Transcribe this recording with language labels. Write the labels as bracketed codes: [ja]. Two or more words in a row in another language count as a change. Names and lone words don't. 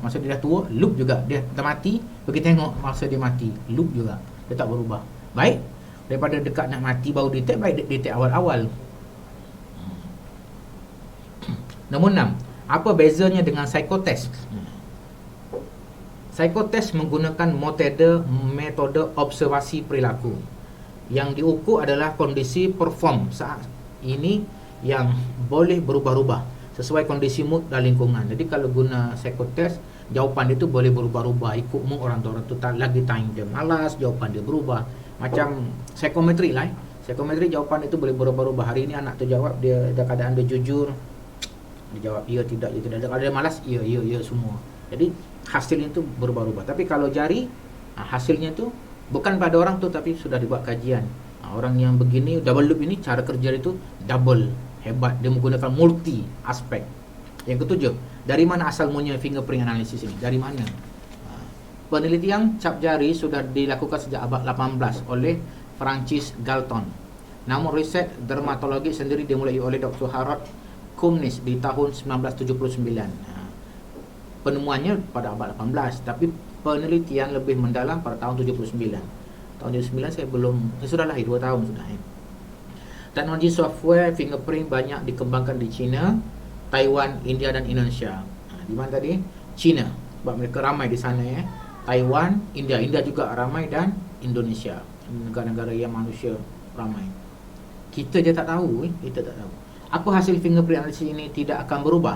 [ms] Masa dia dah tua, loop juga. Dia dah mati, pergi tengok masa dia mati, loop juga. Dia tak berubah. Baik, daripada dekat nak mati baru detect, baik detect awal-awal. Nombor 6, apa bezanya dengan psikotest? [id] Psikotest menggunakan metode observasi perilaku. Yang diukur adalah kondisi perform saat ini yang boleh berubah-ubah sesuai kondisi mood dan lingkungan. [ms] Jadi kalau guna psikotest, jawapan dia tu boleh berubah-ubah ikut mood orang tu. Orang tu lagi time dia malas, jawapan dia berubah. Macam psikometri lah. Psikometri jawapan itu boleh berubah-ubah. Hari ini anak tu jawab, dia ada keadaan dia jujur, dia jawab ya, tidak, ya, tidak. Kalau dia malas, ya semua. Jadi hasilnya tu berubah-ubah. Tapi kalau jari, hasilnya tu bukan pada orang tu, tapi sudah dibuat kajian. Orang yang begini, [en] double loop [ms] ini, cara kerja itu double, hebat. Dia menggunakan multi aspek. [id] Yang ketujuh, dari mana asal mulanya [en] fingerprint analysis [id] ini? Dari mana? Penelitian cap jari sudah dilakukan sejak abad 18 oleh Francis Galton. Namun riset dermatologi sendiri dimulai oleh Dr. Harold Kumnis di tahun 1979. Penemuannya pada abad 18, tapi penelitian lebih mendalam pada tahun 79. Tahun 79 saya sudah lahir, 2 tahun sudah. Teknologi [en] software fingerprint [id] banyak dikembangkan di China, Taiwan, India dan Indonesia. [ms] Di mana tadi? China, sebab mereka ramai di sana ya. Taiwan, India juga ramai, dan Indonesia, negara-negara yang manusia ramai. Kita je tak tahu, kita tak tahu. Apa hasil [en] fingerprint analysis [ms] ini tidak akan berubah?